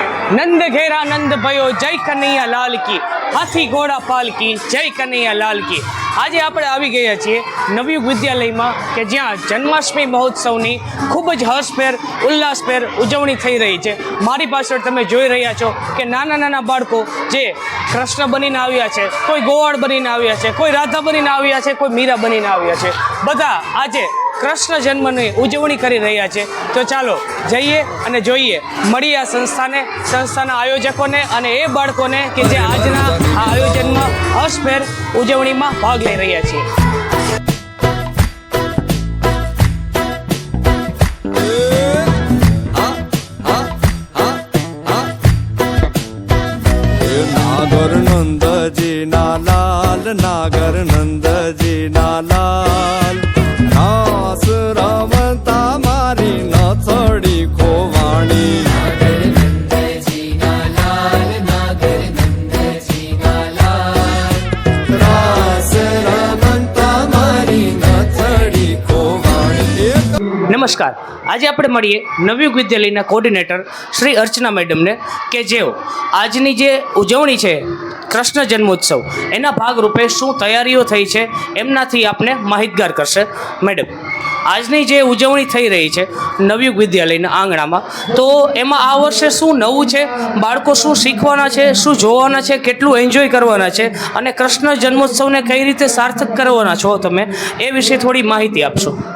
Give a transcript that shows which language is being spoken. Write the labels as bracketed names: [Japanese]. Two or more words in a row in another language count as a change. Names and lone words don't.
[Hindi] नंद घेरा नंद भयो जय कन्हैया लाल की हाथी घोड़ा पाल की जय कन्हैया लाल की। [Gujarati] આજે આપણે આવી ગયા છીએ નવયુગ વિદ્યાલયમાં કે જ્યાં જન્માષ્ટમી મહોત્સવની ખૂબ જ હર્ષભેર ઉલ્લાસભેર ઉજવણી થઈ રહી છે। મારી પાછળ તમે જોઈ રહ્યા છો કે નાના નાના બાળકો જે કૃષ્ણ બનીને આવ્યા છે, કોઈ ગોવાળ બનીને આવ્યા છે, કોઈ રાધા બનીને આવ્યા છે, કોઈ મીરા બનીને આવ્યા છે, બધા આજે કૃષ્ણ જન્મની ઉજવણી કરી રહ્યા છે। તો ચાલો જઈએ અને જોઈએ, મળીએ આ સંસ્થાના આયોજકોને અને એ બાળકોને કે જે આજના આ આયોજનમાં હર્ષભેર ઉજવણીમાં ભાગ લઈ રહ્યા છે। નાગર નંદજી ના લાલ, નાગર નંદજી ના લાલ, રાસ રમતા મારી નથડી ખોવાણી। નાગર નંદજી ના લાલ, નાગર નંદજી ના લાલ, રાસ રમતા મારી નથડી ખોવાણી। નમસ્કાર, આજે આપણે મળીએ નવયુગ વિદ્યાલયના કોર્ડિનેટર શ્રી અર્ચના મેડમને કે જેઓ આજની જે ઉજવણી છે કૃષ્ણ જન્મોત્સવ એના ભાગરૂપે શું તૈયારીઓ થઈ છે એમનાથી આપને માહિતગાર કરશે। મેડમ, આજની જે ઉજવણી થઈ રહી છે નવયુગ વિદ્યાલયના આંગણામાં, તો એમાં આ વર્ષે શું નવું છે, બાળકો શું શીખવાના છે, શું જોવાના છે, કેટલું એન્જોય કરવાના છે અને કૃષ્ણ જન્મોત્સવને કઈ રીતે સાર્થક કરવાના છો તમે, એ વિશે થોડી માહિતી આપશો।